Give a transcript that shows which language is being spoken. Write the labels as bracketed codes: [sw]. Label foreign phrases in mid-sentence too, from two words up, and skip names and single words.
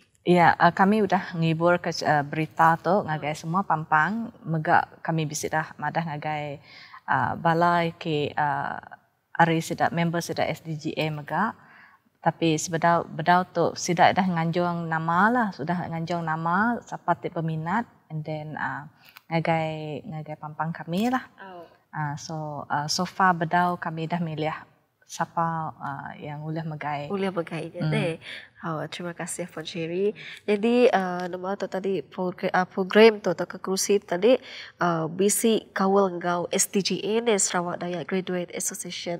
[iba] Ya, kami udah ngibur ke berita tu ngagai semua pampang megak kami bisa dah madah ngagai balai ke ari sedak member sedak SDGA mega Tapi bedau tu sidak dah nganjung nama lah, sudah nganjung nama siapa ti peminat, [en] and then [iba] ngagai pampang kami lah. [en] So far [iba] bedau kami dah milih siapa yang boleh megai. Boleh megai deh. Terima kasih Puan Cherry. Jadi nama tu tadi program tu atau kerusi tadi bisi kawal ngau SDGA ni Sarawak Dayak Graduate Association.